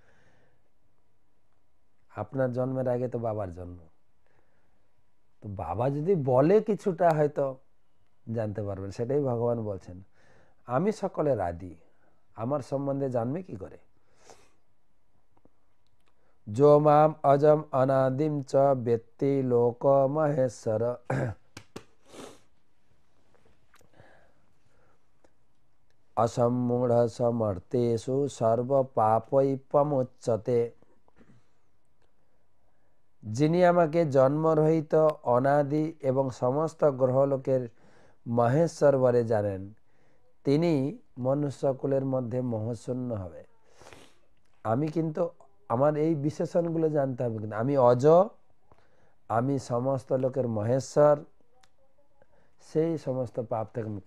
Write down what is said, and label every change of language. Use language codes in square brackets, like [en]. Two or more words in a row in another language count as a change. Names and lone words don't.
[bn] আপনার জন্মের আগে তো বাবার জন্ম, তো বাবা যদি বলে কিছুটা হয়তো জানতে পারবেন। সেটাই ভগবান বলছেন, আমি সকলের আদি, আমার সম্বন্ধে জানবে কি করে। [sa] जो माम अजम अनादिम च वेत्ति लोक महेश्वर असम्मूढ़ समर्थेषु सर्व पापैपमुच्यते। [bn] যিনি আমাকে জন্মরহিত অনাদি এবং সমস্ত গ্রহলোকের মহেশ্বর বলে জানেন, তিনি মনুষ্যকুলের মধ্যে মোহশূন্য হবে। আমি কিন্তু আমার এই বিশেষণগুলো জানতে হবে, কিন্তু আমি অজ, আমি সমস্ত লোকের মহেশ্বর, সেই সমস্ত পাপ থেকে মুক্ত।